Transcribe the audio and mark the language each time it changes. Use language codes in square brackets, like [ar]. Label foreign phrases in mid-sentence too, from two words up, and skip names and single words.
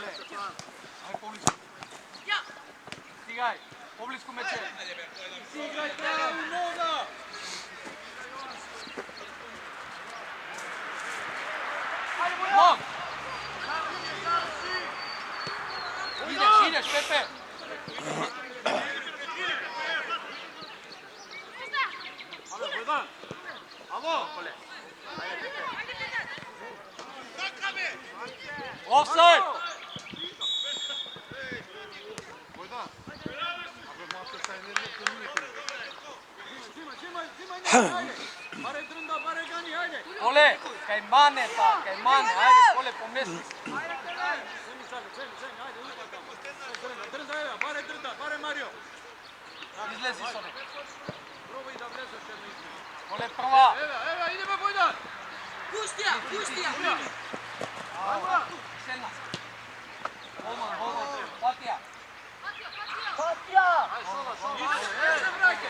[mk] Ајде, поблиску. Стигај, поблиску мече. Играј права нога! Мог! Идеш, Пепе! Офсайд! Баре дрнда, баре гани, ајде! Коле, кај мане, ајде, Коле, помести. Дрнда, ева, баре дрнда, баре Марио! Излези со него. Пробај да влезеш едно измени. Коле, прва. Ева, идеме Бојдан! Пустија! Седна. Голман, Патија. Не се враќај!